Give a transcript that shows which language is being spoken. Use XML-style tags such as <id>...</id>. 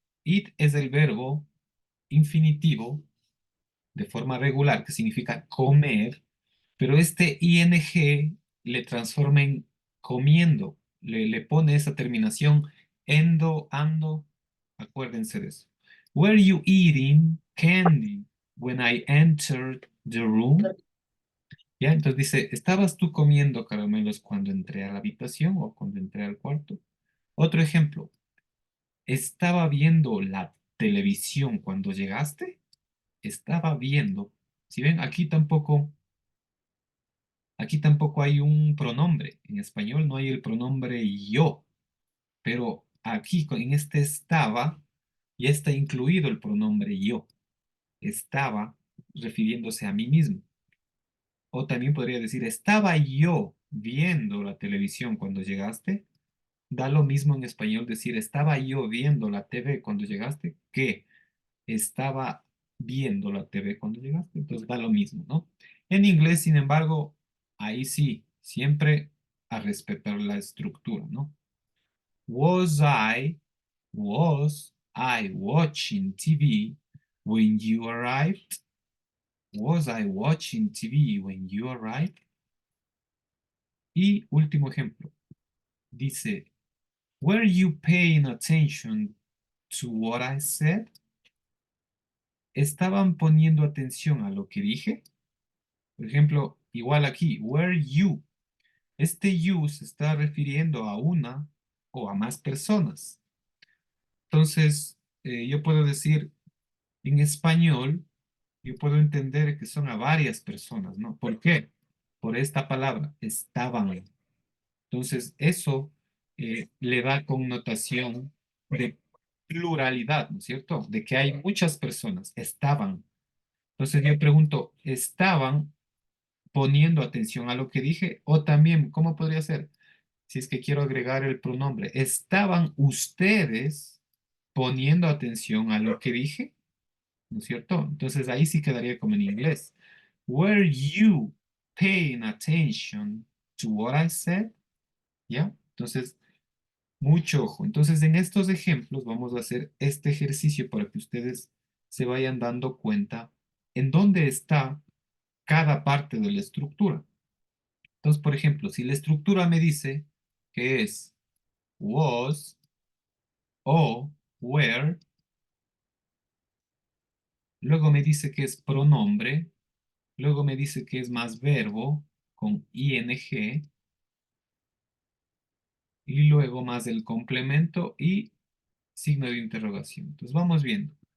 <es>Eat es el verbo infinitivo de forma regular, que significa comer, pero este ing le transforma en comiendo, le pone esa terminación endo, ando, acuérdense de eso.</es> <en>Were you eating candy when I entered the room?</en> <es>¿Ya? Entonces dice, ¿estabas tú comiendo caramelos cuando entré a la habitación o cuando entré al cuarto? Otro ejemplo, ¿estaba viendo la televisión cuando llegaste? Estaba viendo. Si ven, aquí tampoco hay un pronombre. En español no hay el pronombre yo, pero aquí en este estaba ya está incluido el pronombre yo. Estaba refiriéndose a mí mismo. O también podría decir, estaba yo viendo la televisión cuando llegaste. Da lo mismo en español decir, estaba yo viendo la TV cuando llegaste que estaba viendo la TV cuando llegaste. Entonces da lo mismo, ¿no? En inglés, sin embargo, ahí sí, siempre a respetar la estructura, ¿no?</es> <en>Was I, was I watching TV when you arrived? Was I watching TV when you arrived?</en> <es>Y último ejemplo, dice,</es> <en>were you paying attention to what I said?</en> <es>¿Estaban poniendo atención a lo que dije? Por ejemplo, igual aquí,</es> <en>were you.</en> <es>Este you se está refiriendo a una o a más personas. Entonces, yo puedo decir, En español, yo puedo entender que son a varias personas, ¿no? ¿Por qué? Por esta palabra, estaban. Entonces, eso le da connotación de pluralidad, ¿no es cierto? De que hay muchas personas, estaban. Entonces yo pregunto, ¿estaban poniendo atención a lo que dije? O también, ¿cómo podría ser? Si es que quiero agregar el pronombre, ¿estaban ustedes poniendo atención a lo que dije? ¿No es cierto? Entonces ahí sí quedaría como en inglés.</es> <en>Were you paying attention to what I said?</en> <es>¿Ya? Entonces, mucho ojo. Entonces, en estos ejemplos vamos a hacer este ejercicio para que ustedes se vayan dando cuenta en dónde está cada parte de la estructura. Entonces, por ejemplo, si la estructura me dice que es was o were, luego me dice que es pronombre, luego me dice que es más verbo con ing y luego más el complemento y signo de interrogación. Entonces, vamos viendo.</es>